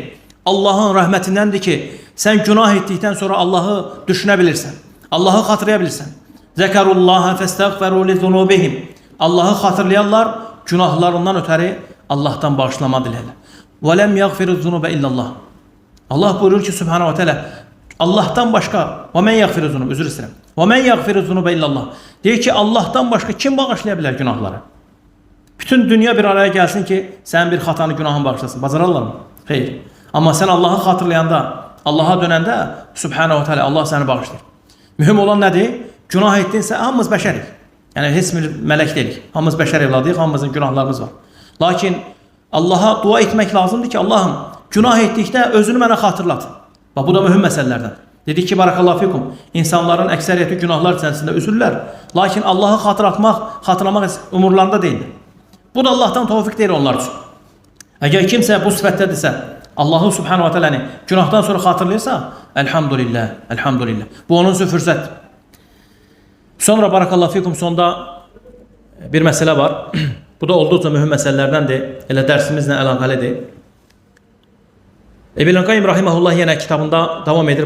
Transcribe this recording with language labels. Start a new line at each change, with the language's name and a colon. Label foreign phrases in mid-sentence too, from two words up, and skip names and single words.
Azerbaijani: Allahın rəhmətindəndir ki, sən günah etdikdən sonra Allahı düşünə bilirsən. Allahı xatırlaya bilirsən.
Arabic: ذكروا الله فاستغفروا لذنوبهم.
Azerbaijani: Allahı xatırlayanlar günahlarından ötəri Allahdan bağışlama diləyirlər.
Arabic: ولم يغفر الذنوب إلا الله.
Azerbaijani: Allah buyurur ki,
Arabic: سبحانه وتعالى,
Azerbaijani: Allah'tan başqa,
Arabic: ومن يغفر الذنوب,
Azerbaijani: üzr istəyirəm.
Arabic: ومن يغفر الذنوب إلا الله.
Azerbaijani: Deyir ki, Allah'tan başqa kim bağışlaya bilər günahları? Bütün dünya bir araya gəlsin ki, sən bir xatanı, günahını bağışlasın. Bacararlar mı? Xeyr. Amma sən Allahı xatırlayanda, Allaha dönəndə,
Arabic: سبحانه وتعالى,
Azerbaijani: Allah səni bağışlayır. Mühüm olan nədir? Günah etdinsə, hamımız bəşərik. Yəni, heç bir mələk deyilik. Hamımız bəşər evladıyıq, hamımızın günahlarımız var. Lakin Allaha dua etmək lazımdır ki, Allahım, günah etdikdə özünü mənə xatırlat. Bax, bu da mühüm məsələlərdən. Dedik ki,
Arabic: بارك الله فيكم,
Azerbaijani: insanların əksəriyyəti günahlar içərisində üzürlər. Lakin Allahı xatırlamaq umurlarında deyildir. Bu da Allahdan tövfiq deyir onlar üçün. Əgər kimsə bu sifətdədirsə, Allahı
Arabic: سبحانه وتعالى
Azerbaijani: günahdan sonra xatırlayırsa, elhamdülillah, elhamdülillah. Bu onun üçün fürsətdir. Sonra
Arabic: بارك الله فيكم,
Azerbaijani: sonda bir məsələ var. Bu da olduqca mühüm məsələlərdəndir. Elə dərsimizlə əlaqəlidir. İbn Qayyim rahimehullah yenə kitabında davam edir.